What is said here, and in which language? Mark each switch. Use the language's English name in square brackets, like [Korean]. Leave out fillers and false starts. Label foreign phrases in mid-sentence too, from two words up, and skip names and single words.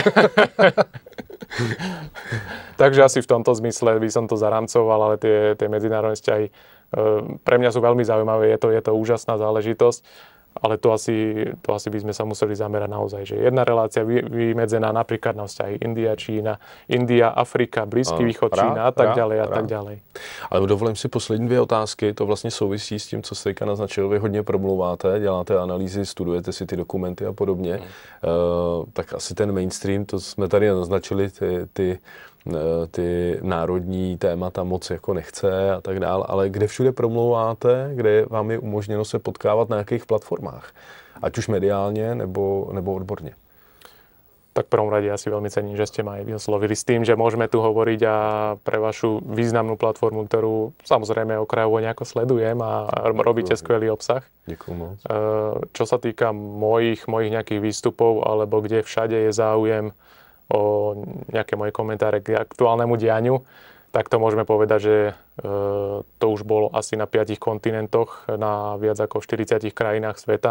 [Slovak] Takže asi v tomto zmysle by som to zaramcoval, ale tie medzinárodné vzťahy pre mňa sú veľmi zaujímavé, je to úžasná záležitosť, ale to asi by sme sa museli zamerať naozaj, že jedna relácia vymedzená napríklad na vzťahy India, Čína, India, Afrika, Blízky východ, Čína a tak ďalej a tak ďalej. [Czech] Ale dovolím si poslední dvě otázky, to vlastně souvisí s tím, co jste teďka naznačil, vy hodně promluváte, děláte analýzy, studujete si ty dokumenty a podobně, tak asi ten mainstream, to jsme tady naznačili, ty národní témata moc jako nechce a tak dále, ale kde všude promlouváte, kde vám je umožněno se potkávat na jakých platformách, ať už mediálně nebo odborně? [Slovak] Tak v prvom rade ja si veľmi cením, že ste ma aj vyslovili s tým, že môžeme tu hovoriť a pre vašu významnú platformu, ktorú samozrejme okrajovo nejako sledujem a robíte skvelý obsah. Ďakujem moc. Čo sa týka mojich nejakých výstupov, alebo kde všade je záujem o nejaké moje komentáre k aktuálnemu dianiu, tak to môžeme povedať, že to už bolo asi na 5 kontinentoch, na viac ako 40 krajinách sveta.